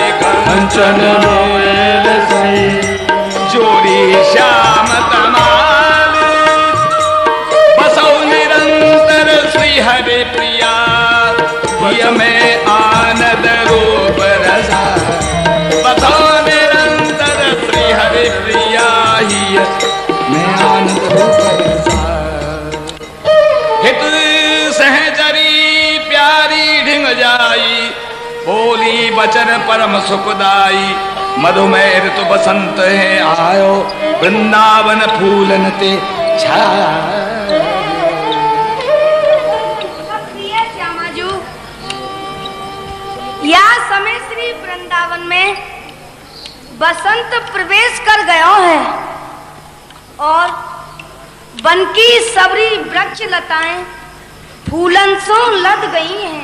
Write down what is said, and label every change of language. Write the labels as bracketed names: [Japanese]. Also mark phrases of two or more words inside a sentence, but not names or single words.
[Braj] कंचन बेल से जोड़ी श्याम तमाल बसौ निरंतर श्री हरि प्रिया में आनंद रूप रसा बसौ निरंतर श्री हरि प्रिया में आनंद रूप रसा हित सहचरी प्यारी ढिंग जाई बोली बचन परम सुखदाई मधुमेह ऋतु बसंत है आयो वृंदावन फूलन ते छाया। [Hindi] श्यामाजू या समय श्री वृंदावन में बसंत प्रवेश कर गया है और वन की सबरी वृक्ष लताएं फूलन सो लद गई हैं।